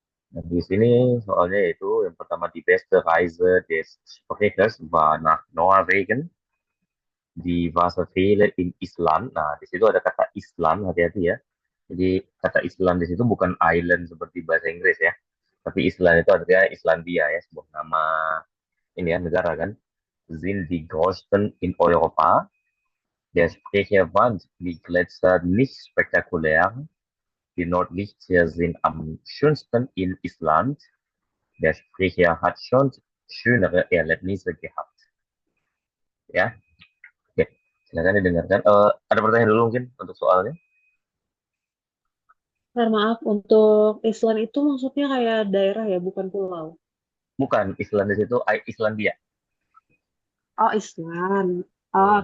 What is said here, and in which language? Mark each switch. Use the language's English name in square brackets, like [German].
[Indonesian] Nah, di sini soalnya yaitu yang pertama [German] die beste Reise des Sprechers war nach Norwegen, die Wasserfälle in Island. [Indonesian] Nah, di situ ada kata Island, hati-hati ya. Jadi kata Island di situ bukan island seperti bahasa Inggris ya, tapi Island itu artinya Islandia ya, sebuah nama ini ya negara kan. [German] Sind die größten in Europa. Der Sprecher fand die Gletscher nicht spektakulär. Die Nordlichter sind am schönsten in Island. Der Sprecher hat schon schönere Erlebnisse gehabt. [Indonesian] Ya, oke. Silakan didengarkan. Ada pertanyaan dulu mungkin untuk soalnya? Maaf, untuk Island itu maksudnya kayak daerah ya, bukan pulau. Bukan, Island di situ Islandia. Oh, Island. Oh,